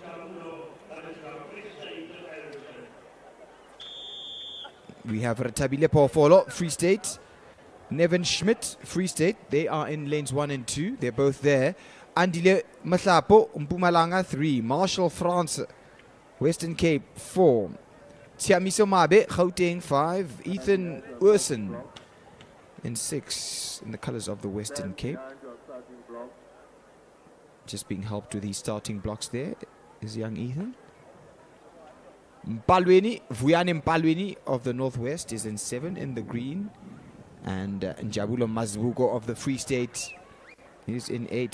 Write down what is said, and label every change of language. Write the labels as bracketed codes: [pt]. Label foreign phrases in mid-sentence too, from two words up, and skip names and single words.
[en] We have Ratabile Pofolo, Free State. Nevin Schmidt, Free State. They are in lanes 1 and 2. They're both there. Andile Mahlapo, Mpumalanga 3. Marshall France, Western Cape 4. Tiamiso Mabe, Gauteng 5. Ethan Urson in 6, in the colors of the Western Cape. Just being helped with these starting blocks there is young Ethan. Vuyani Mpalweni of the Northwest is in 7 in the green. And Njabulo Mazbuko of the Free State is in 8.